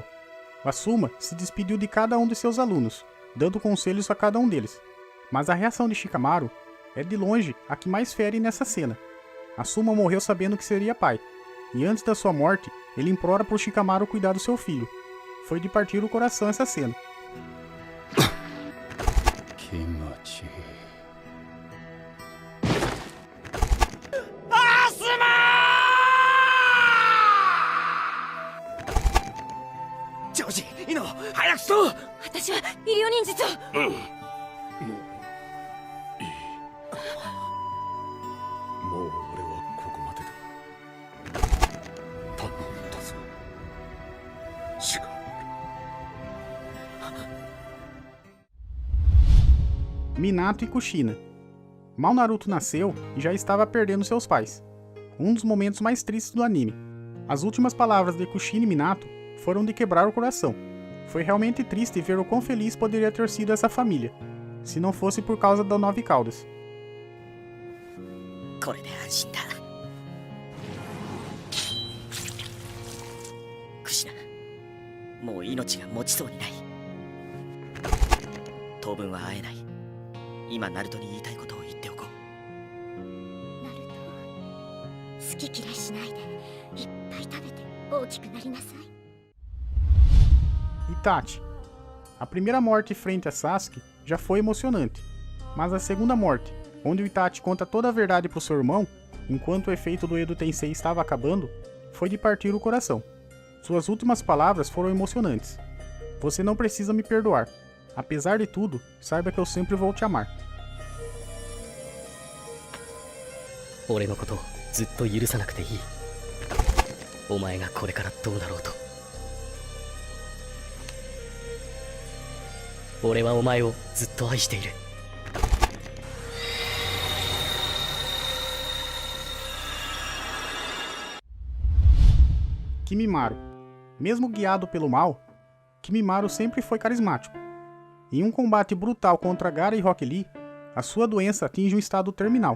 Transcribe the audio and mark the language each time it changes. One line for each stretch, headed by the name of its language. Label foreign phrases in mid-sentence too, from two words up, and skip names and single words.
Portuguese: Asuma se despediu de cada um de seus alunos, dando conselhos a cada um deles. Mas a reação de Shikamaru é de longe a que mais fere nessa cena. Asuma morreu sabendo que seria pai, e antes da sua morte, ele implora por Shikamaru cuidar do seu filho. Foi de partir o coração essa cena. Kimochi.
Japanese: ジョージ、イノ、早くしろ。私は医療忍術を。もういい。もう俺はここまでだ。頼んだぞ。シカマル。
Portuguese: Minato e Kushina. Mal Naruto nasceu e já estava perdendo seus pais. Um dos momentos mais tristes do anime. As últimas palavras de Kushina e Minato foram de quebrar o coração. Foi realmente triste ver o quão feliz poderia ter sido essa família, se não fosse por causa da Nove Caudas.
Japanese: これで安心だ。クシナ、もう命が持ちそうにない。当分は会えない。今ナルトに言いたいことを言っておこう。ナルト、好き嫌いしないでいっぱい食べて大きくなりなさい。
Portuguese: Itachi. A primeira morte frente a Sasuke já foi emocionante, mas a segunda morte, onde o Itachi conta toda a verdade para o seu irmão, enquanto o efeito do Edo Tensei estava acabando, foi de partir o coração. Suas últimas palavras foram emocionantes. Você não precisa me perdoar. Apesar de tudo, saiba que eu sempre vou te amar.
Japanese: 俺のことずっと許さなくていい。お前がこれからどうなろうと。俺はお前をずっと愛している。
Portuguese: Kimimaro. Mesmo guiado pelo mal, Kimimaro sempre foi carismático. Em um combate brutal contra Gaara e Rock Lee, a sua doença atinge um estado terminal.